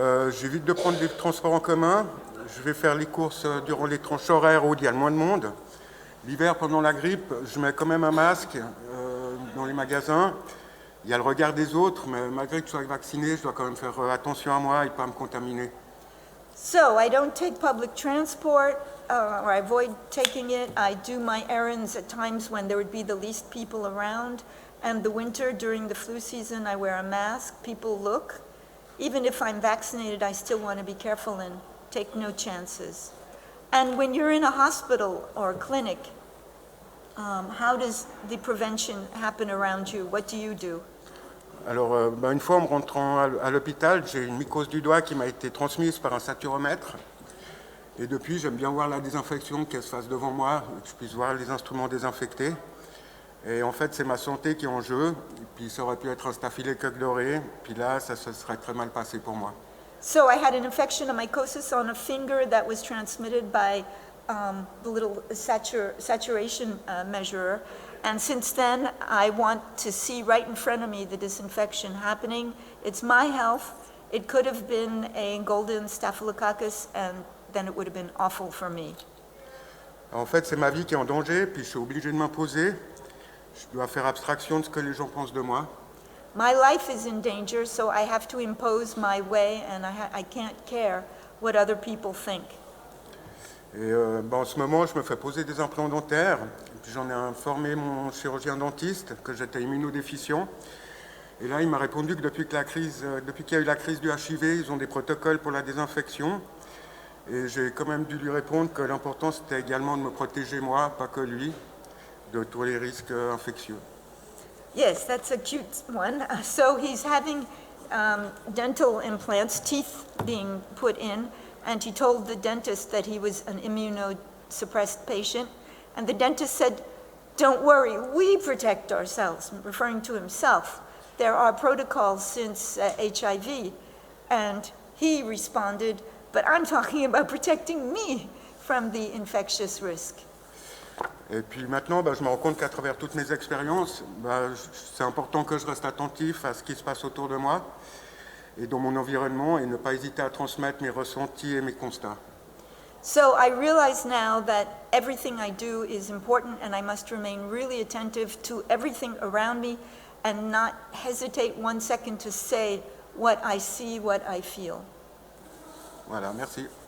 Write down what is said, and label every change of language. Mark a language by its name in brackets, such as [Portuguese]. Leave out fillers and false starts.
[French] J'évite de prendre des transports en commun. Je vais faire les courses durant les tranches horaires où il y a le moins de monde. L'hiver, pendant la grippe, je mets quand même un masque dans les magasins. Il y a le regard des autres, mais malgré que je sois vacciné, je dois quand même faire attention à moi et pas me contaminer. [English] So I don't take public transport, or I avoid taking it. I do my errands at times when there would be the least people around. And the winter, during the flu season, I wear a mask. People look. Even if I'm vaccinated, I still want to be careful and take no chances. And when you're in a hospital or a clinic, how does the prevention happen around you? What do you do? [French] Alors, une fois, en me rentrant à l'hôpital, j'ai une mycose du doigt qui m'a été transmise par un saturomètre. Et depuis, j'aime bien voir la désinfection, qu'elle se fasse devant moi, que je puisse voir les instruments désinfectés. Et en fait, c'est ma santé qui est en jeu. Et puis ça aurait pu être un staphylocoque doré. Puis là, ça se serait très mal passé pour moi. [English] So I had an infection, a mycosis on a finger that was transmitted by the little saturation measurer. And since then, I want to see right in front of me the disinfection happening. It's my health. It could have been a golden staphylococcus, and then it would have been awful for me. [French] En fait, c'est ma vie qui est en danger, puis je suis obligé de m'imposer. Je dois faire abstraction de ce que les gens pensent de moi. [English] My life is in danger, so I have to impose my way, and I can't care what other people think. [French] Et en ce moment, je me fais poser des implants dentaires. Et puis j'en ai informé mon chirurgien dentiste que j'étais immunodéficient. Et là, il m'a répondu que depuis qu'il y a eu la crise du HIV, ils ont des protocoles pour la désinfection. Et j'ai quand même dû lui répondre que l'important, c'était également de me protéger moi, pas que lui, de tous les risques infectieux. [English] Yes, that's a cute one. So he's having dental implants, teeth being put in, and he told the dentist that he was an immunosuppressed patient. And the dentist said, "Don't worry, we protect ourselves," referring to himself. There are protocols since HIV. And he responded, "But I'm talking about protecting me from the infectious risk." [French] Et puis maintenant, je me rends compte qu'à travers toutes mes expériences, c'est important que je reste attentif à ce qui se passe autour de moi et dans mon environnement et ne pas hésiter à transmettre mes ressentis et mes constats. [English] So I realize now that everything I do is important and I must remain really attentive to everything around me and not hesitate 1 second to say what I see, what I feel. [French] Voilà, merci.